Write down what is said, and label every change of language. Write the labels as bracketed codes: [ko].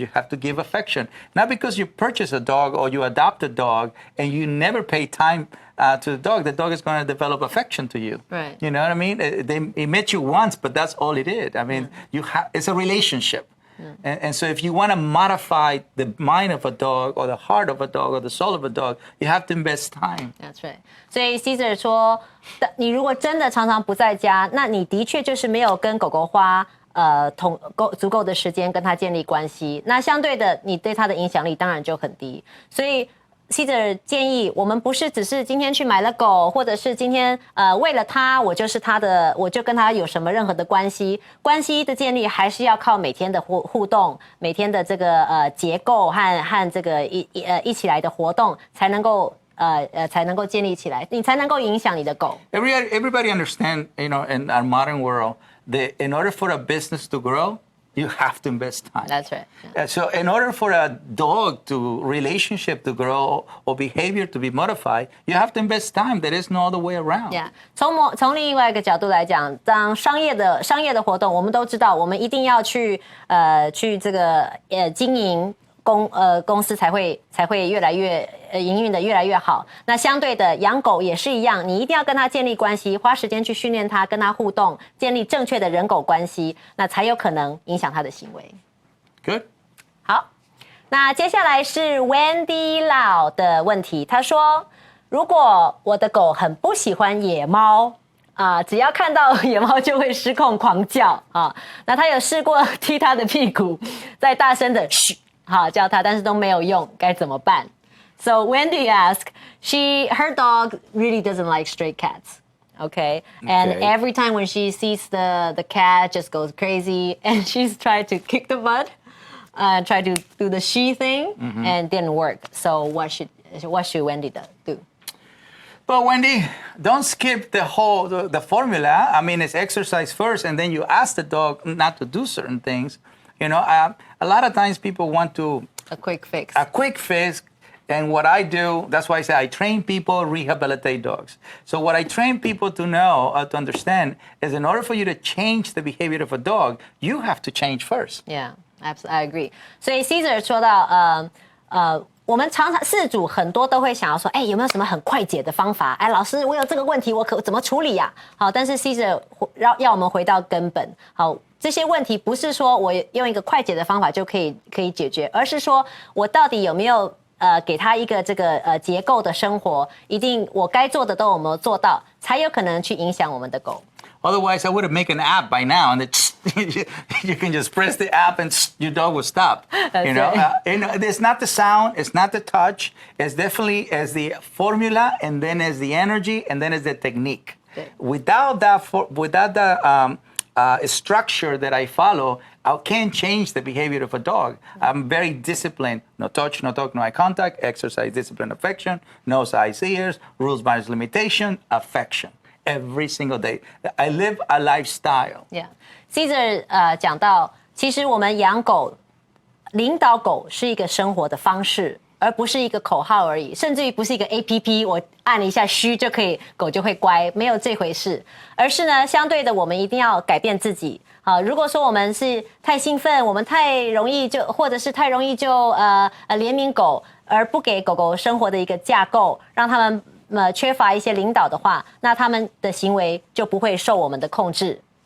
[en] You have to give affection. Not because you purchase a dog or you adopt a dog and you never pay time to the dog is going to develop affection to you. Right. You know what I mean? It met you once, but that's all it is. I mean, it's a relationship. And so if you want to modify the mind of a dog or the heart of a dog or the soul of a dog, you have to invest time. That's right. [zh] 所以 Caesar 说，你如果真的常常不在家，那你的确就是没有跟狗狗花足够的时间跟它建立关系。那相对的，你对它的影响力当然就很低。所以Caesar 建议我们不是只是今天去买了狗，或者是今天为了它，我就跟它有什么任何的关系。关系的建立还是要靠每天的互动，每天的这个结构和这个一起来的活动，才能够建立起来，你才能够影响你的狗。 [en] Everybody understand, in our modern world, in order for a business to grow, you have to invest time. That's right. Yeah. So in order for a dog relationship to grow or behavior to be modified, you have to invest time. There is no other way around. Yeah. [zh] 从另外一个角度来讲，当商业的活动，我们都知道，我们一定要去这个经营公司才会越来越营运的越来越好。那相对的，养狗也是一样，你一定要跟它建立关系，花时间去训练它，跟它互动，建立正确的人狗关系，那才有可能影响它的行为。 [en] Good. [zh] 好，那接下来是 Wendy Lau 的问题，他说：如果我的狗很不喜欢野猫，只要看到野猫就会失控狂叫啊。那他有试过踢他的屁股，再大声的嘘叫他，但是都没有用，该怎么办？ [en] So Wendy asked, her dog really doesn't like stray cats. Okay. And every time when she sees the cat just goes crazy and she's tried to kick the butt, try to do the she thing and didn't work. So what should Wendy do? Well, Wendy, don't skip the formula. I mean, it's exercise first, and then you ask the dog not to do certain things. You know, a lot of times people want a quick fix. And what I do, that's why I say I train people, rehabilitate dogs. So what I train people to know, to understand, is in order for you to change the behavior of a dog, you have to change first. Yeah, absolutely, I agree. [zh] 所以 Caesar 说到，我们常常饲主很多都会想要说，有没有什么很快解的方法？老师，我有这个问题，我可怎么处理呀？好，但是 Caesar 要我们回到根本。好，这些问题不是说我用一个快解的方法就可以解决，而是说我到底有没有给他一个这个结构的生活，一定我该做的都有没有做到，才有可能去影响我们的狗。 [en] Otherwise, I would have made an app by now, and you can just press the app, and your dog will stop. You know, it's not the sound, it's not the touch. It's definitely as the formula, and then as the energy, and then as the technique. Without the structure that I follow, I can't change the behavior of a dog. I'm very disciplined. No touch, no talk, no eye contact, exercise, discipline, affection, nose, eyes, ears, rules, boundaries, limitation, affection. Every single day. I live a lifestyle. Yeah. [zh] Caesar 讲到，其实我们养狗，领导狗是一个生活的方式，而不是一个口号而已，甚至于不是一个 APP， 我按了一下嘘就可以，狗就会乖，没有这回事。而是呢，相对的，我们一定要改变自己。好，如果说我们是太兴奋，我们太容易就，或者是太容易就怜悯狗，而不给狗狗生活的一个架构，让他们缺乏一些领导的话，那他们的行为就不会受我们的控制。